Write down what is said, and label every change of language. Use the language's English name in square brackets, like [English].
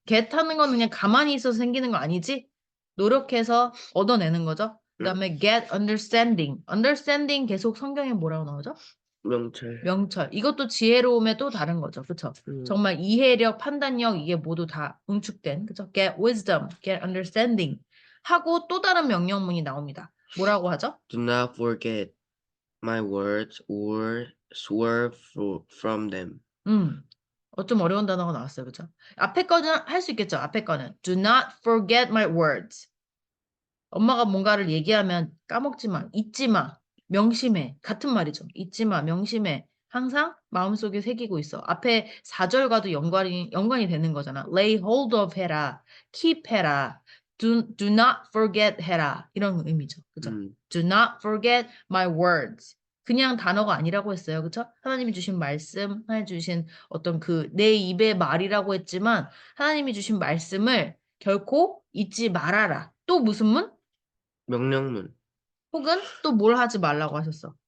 [Korean] get 하는 건 그냥 가만히 있어서 생기는 거 아니지? 노력해서 얻어내는 거죠. 그 다음에 get understanding. understanding 계속 성경에 뭐라고 나오죠? 명철. 명철. 이것도 지혜로움의 또 다른 거죠. 그쵸? 정말 이해력, 판단력 이게 모두 다 응축된. 그쵸? [English] get wisdom, get understanding. [Korean] 하고 또 다른 명령문이 나옵니다. 뭐라고 하죠? [English] Do not forget my words or swerve from them. [Korean] 좀 어려운 단어가 나왔어요. 그쵸? 앞에 거는 할 수 있겠죠? 앞에 거는. Do not forget my words. 엄마가 뭔가를 얘기하면 까먹지 마, 잊지 마, 명심해. 같은 말이죠. 잊지 마, 명심해. 항상 마음속에 새기고 있어. 앞에 4절과도 연관이 되는 거잖아. [English] lay hold of 해라. keep 해라. do not forget 해라. [Korean] 이런 의미죠. 그죠? do not forget my words. 그냥 단어가 아니라고 했어요. 그쵸? 하나님이 주신 말씀, 하나님이 주신 어떤 내 입의 말이라고 했지만 하나님이 주신 말씀을 결코 잊지 말아라. 또 무슨 문? 명령문. 혹은 또 뭘 하지 말라고 하셨어?